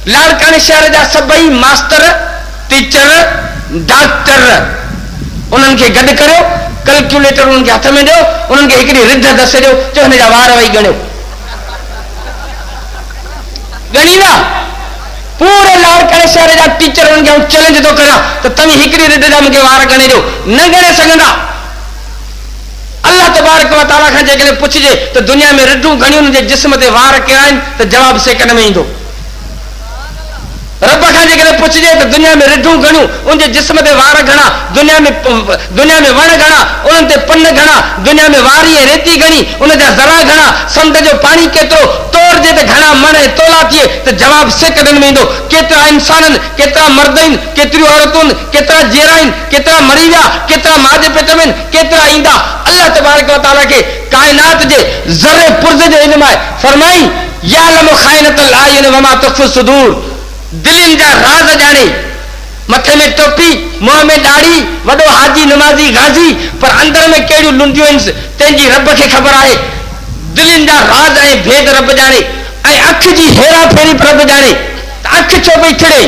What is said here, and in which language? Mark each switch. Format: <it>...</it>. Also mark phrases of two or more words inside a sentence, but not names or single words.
<sd>लाड़काने शहर जा सभई मास्टर टीचर डॉक्टर उन्हनि खे गॾु करियो, कैलकुलेटर उन्हनि खे हथ में ॾियो, उन्हनि खे हिकिड़ी रिध दसे ॾियो, चओ हिन जा वार वही ॻणियो। ॻणींदा? पूरे लाड़काने शहर जा टीचर उन्हनि खे चैलेंज थो करियां त तव्हीं हिकिड़ी रिध जा मूंखे वार ॻणे ॾियो, न ॻणे सघंदा।</sd> <ar>الله تبارك وتعالى</ar> <sd>खां जेकॾहिं पुछिजे त दुनिया में रिढूं घणियूं हुनजे जिस्म ते वार कहिड़ा आहिनि त जवाब सेकंड में ईंदो। रब खां जेकॾहिं पुछिजे त दुनिया में रिढूं घणियूं, उनजे जिस्म ते वार घणा, दुनिया में वण घणा, उन्हनि ते पन घणा, दुनिया में वारी ऐं रेती घणी, उनजा ज़रा घणा, समुंड जो पाणी केतिरो, तोड़जे त घणा मण ऐं तोला थिए त जवाब सेकंडनि में ईंदो। केतिरा इंसान आहिनि, केतिरा मर्द आहिनि, केतिरियूं औरतूं आहिनि, केतिरा जेरा आहिनि, केतिरा मरी विया, केतिरा माउ जे पेट में आहिनि, केतिरा ईंदा।</sd> <ar>الله تبارك وتعالى</ar> <sd>खे काइनात जे ज़रे पुर्ज़े जो इल्म आहे।</sd> <ar>फरमाई يعلم خائنة الأعين وما تخفي الصدور,</ar> <sd>दिलनि जा राज ॼाणे। मथे में टोपी, मुंह में दाढ़ी, वॾो हाजी नमाज़ी गाज़ी, पर अंदर में कहिड़ियूं लुंडियूं आहिनि तंहिंजी रब खे ख़बर आहे। दिलनि जा राज ऐं भेद रब ॼाणे, ऐं अख जी हेरा फेरी रब ॼाणे त अख छो पई ठिड़े।</sd>